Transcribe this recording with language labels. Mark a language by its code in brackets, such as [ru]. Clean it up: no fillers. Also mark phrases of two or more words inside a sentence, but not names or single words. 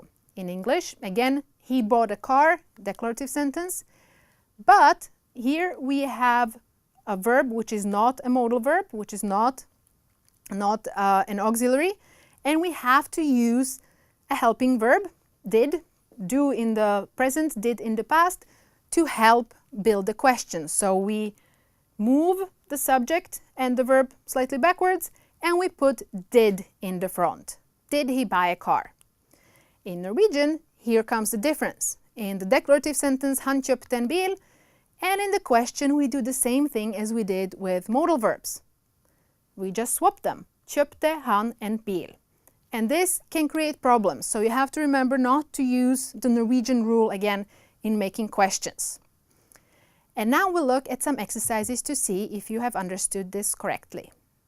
[en] In English, again, he bought a car, declarative sentence, but here we have a verb which is not a modal verb, which is not an auxiliary, and we have to use a helping verb, did, do in the present, did in the past, to help build the question. So we move the subject and the verb slightly backwards, and we put did in the front. Did he buy a car? In Norwegian, here comes the difference. In the declarative sentence, [no] han kjøpte en bil, [en] and in the question, we do the same thing as we did with modal verbs. We just swap them. [no] Kjøpte han en bil. [en] And this can create problems, so you have to remember not to use the Norwegian rule again in making questions. And now we'll look at some exercises to see if you have understood this correctly.